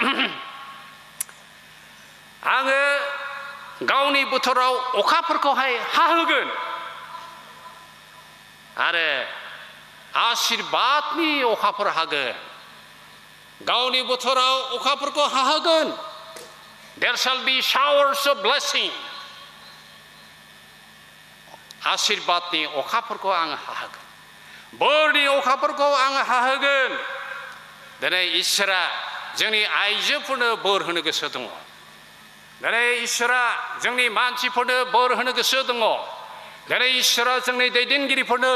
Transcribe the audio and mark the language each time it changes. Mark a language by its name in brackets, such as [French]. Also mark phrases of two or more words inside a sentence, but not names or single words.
[Bodo] आङो गावनि बोथोराव अखाफोरखौहाय हाहोगोन आरो आशीर्बादनि अखाफोर हागोन गावनि बोथोराव अखाफोरखौ हाहोगोन [English] there shall be showers of blessing [Bodo] आशीर्बादनि अखाफोरखौ आं हाहोगोन बोरनि अखाफोरखौ आं हाहोगोन दिनै इसोरा जोंनि आइजोफोरनो बोर होनो गोसो दङ दिनै इसोरा जोंनि मानसिफोरनो बोर होनो गोसो दङ दिनै इसोरा जोंनि दैदेनगिरिफोरनो